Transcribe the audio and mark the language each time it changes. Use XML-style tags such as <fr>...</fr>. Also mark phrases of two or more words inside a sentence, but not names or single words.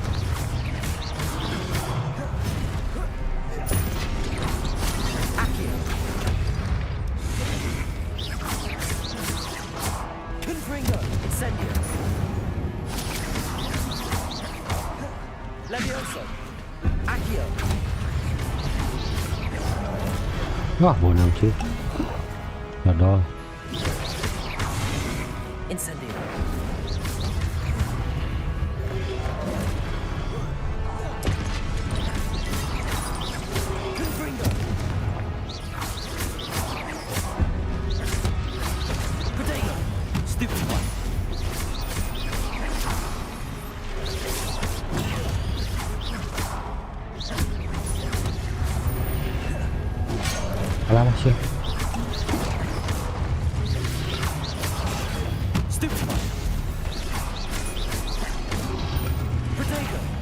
<id>Accio! Confringo! Incendio! Levioso! Accio! Wah, bonang cuy. Dodol. Incendio. Confringo. Protego.</id> <en>Stupid one.</en> <id>Alah sih.</id> <en>Stupid one.</en> <id>Protego.</id>